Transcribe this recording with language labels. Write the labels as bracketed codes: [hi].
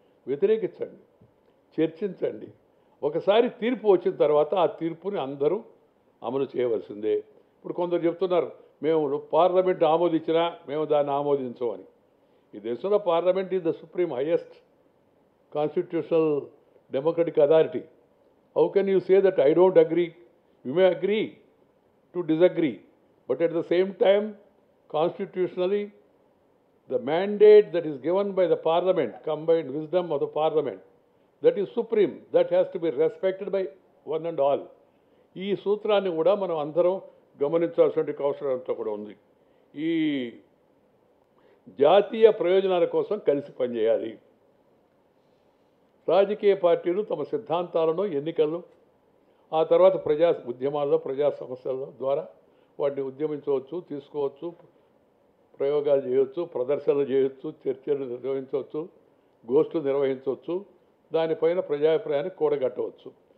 [te] వ్యతిరేకించండి, చర్చించండి. ఒకసారి తీర్పు వచ్చిన తర్వాత ఆ తీర్పుని అందరూ అమలు చేయవలసిందే. ఇప్పుడు కొందరు చెప్తున్నారు మేము పార్లమెంట్ ఆమోదించినా మేము దాన్ని ఆమోదించమని. ఈ దేశంలో [en] Parliament is the supreme highest constitutional democratic authority. How can you say that I don't agree? You may agree to disagree, but at the same time, constitutionally, the mandate that is given by the parliament, combined wisdom of the parliament, that is supreme, that has to be respected by one and all. [te] ఈ సూత్రాన్ని కూడా మనం అందరం గమనించాల్సిన అవసరం కూడా ఉంది. ఈ జాతీయ ప్రయోజనాల కోసం కలిసి పనిచేయాలి. రాజకీయ పార్టీలు తమ సిద్ధాంతాలను, ఎన్నికలను, ఆ తర్వాత ప్రజా ఉద్యమాల్లో, ప్రజా సమస్యల ద్వారా వాటిని ఉద్యమించవచ్చు, తీసుకోవచ్చు, ప్రయోగాలు చేయవచ్చు, ప్రదర్శనలు చేయవచ్చు, చర్చలు నిర్వహించవచ్చు, గోష్ఠులు నిర్వహించవచ్చు, దానిపైన ప్రజాభిప్రాయాన్ని కూడగట్టవచ్చు.